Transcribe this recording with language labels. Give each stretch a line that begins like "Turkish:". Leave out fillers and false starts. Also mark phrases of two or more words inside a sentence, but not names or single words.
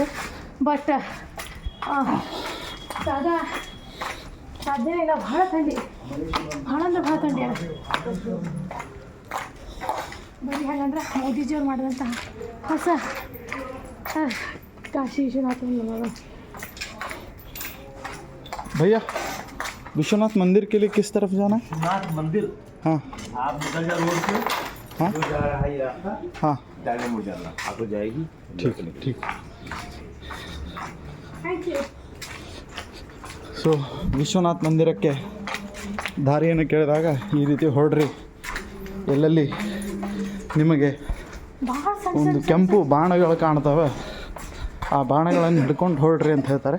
English: ಬಟ್
Kannada: ಸಾಧ್ಯನೇ ಇಲ್ಲ. ಭಾಳ ಥಂಡಿ, ಭಾಳ ಥಂಡಿ ಅದ. ಬರೀ ಹಾಗಂದ್ರೆ ಮೋದಿಜಿಯವ್ರು ಮಾಡಿದಂತಹ ಹೊಸ ಕಾಶಿ ವಿಶ್ವನಾಥ
Hindi: भैया विश्वनाथ मंदिर के लिए किस तरफ जाना है? विश्वनाथ मंदिर, हाँ आप निकल जाओ रोड से। हाँ जो जा रहा है ये रास्ता, हाँ डायने मुड़ जाना, आपको जाएगी। ठीक ठीक.
English: thank you.
Kannada: ಸೊ ವಿಶ್ವನಾಥ್ ಮಂದಿರಕ್ಕೆ ದಾರಿಯನ್ನು ಕೇಳಿದಾಗ ಈ ರೀತಿ ಹೊರಡ್ರಿ, ಎಲ್ಲೆಲ್ಲಿ ನಿಮಗೆ ಭಾಳ ಒಂದು ಕೆಂಪು ಬಾಣಗಳು ಕಾಣ್ತವೆ, ಆ ಬಾಣಗಳನ್ನು ಹಿಡ್ಕೊಂಡು ಹೊರಡ್ರಿ ಅಂತ ಹೇಳ್ತಾರೆ.